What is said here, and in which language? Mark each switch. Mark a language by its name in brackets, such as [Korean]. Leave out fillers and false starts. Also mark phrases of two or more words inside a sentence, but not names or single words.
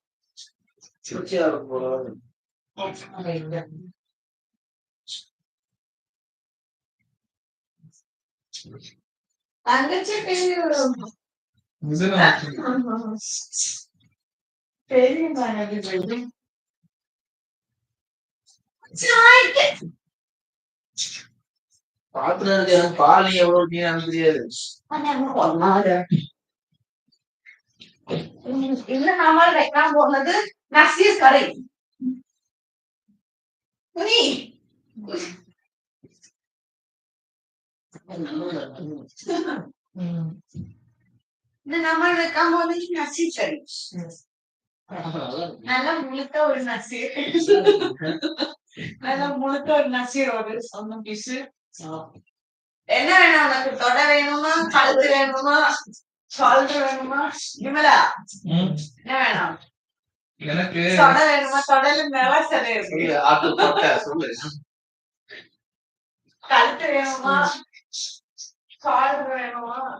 [Tamil] தங்கச்சி இதுதான் தெரியும் பாத்துட்டு எனக்கு பால் எவ்வளவு டீ எனக்கு தெரியாது. [Malayalam] ഇന്ന് നമ്മൾ വെക്കാൻ പോകുന്നത് നസീർ കറി. ഇന്ന് നമ്മൾ വെക്കാൻ പോകുന്നത് നസീർ കറി. നല്ല മുളുത്ത ഒരു നസീർ. നല്ല മുളുത്ത ഒരു നസീർ ഒന്ന് പീസ്. [Tamil] என்ன வேணும் உனக்கு? தொடை வேணுமா, கழுத்து வேணுமா, ஷோல்டர் வேணுமா? விமலா என்ன வேணும்? எனக்கு தொடை வேணுமா? தொடையில மேல சரி இருக்கு. கழுத்து வேணுமா, ஷோல்டர் வேணுமா?